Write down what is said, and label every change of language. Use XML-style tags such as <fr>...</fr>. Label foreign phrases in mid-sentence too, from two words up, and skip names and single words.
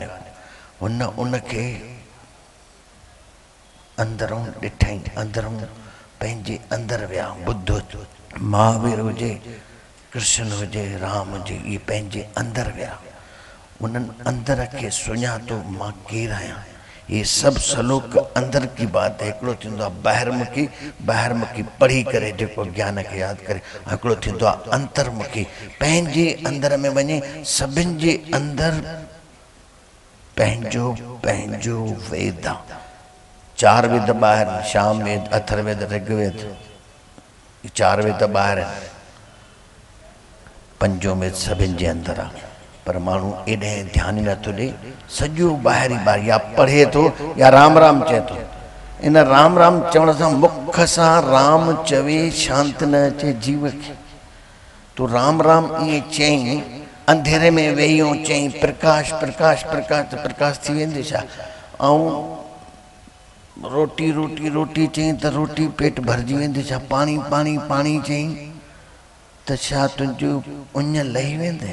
<sd>हुन उनखे अंदरों ॾिठई, अंदरों पंहिंजे अंदर विया। बुद्ध, महावीर हुजे, कृष्ण हुजे, राम हुजे, इहे पंहिंजे अंदर विया। उन्हनि अंदर खे सुञातो, मां केरु आहियां।</sd> <hi>ये सभु श्लोक अंदर की बात है।</hi> <sd>हिकिड़ो थींदो आहे ॿाहिरमुखी, ॿाहिरमुखी पढ़ी करे जेको ज्ञान खे यादि करे। हिकिड़ो थींदो आहे अंतर्मुखी, पंहिंजे अंदर में वञे, सभिनि जे अंदर पंहिंजो पंहिंजो वेद आहे। 4 वेद ॿाहिरि, शाम वेद, अथर्ववेद, ऋग्वेद, 4 वेद ॿाहिरि, पंजो वेद सभिनि जे अंदर आहे। पर माण्हू एॾे ध्यान न थो ॾे, सॼो ॿाहिरि ई ॿाहिरि या पढ़े थो या राम राम चए थो। इन राम राम चवण सां मुख सां राम चवे शांति न अचे जीव खे। तो राम राम ईअं चई, अंधेरे में वेहियो चई प्रकाश प्रकाश प्रकाश, त प्रकाश थी वेंदे छा? ऐं रोटी रोटी रोटी चई त रोटी पेट भरिजी वेंदी छा? पाणी पाणी पाणी चई त छा तुंहिंजो उञ लही वेंदे?</sd>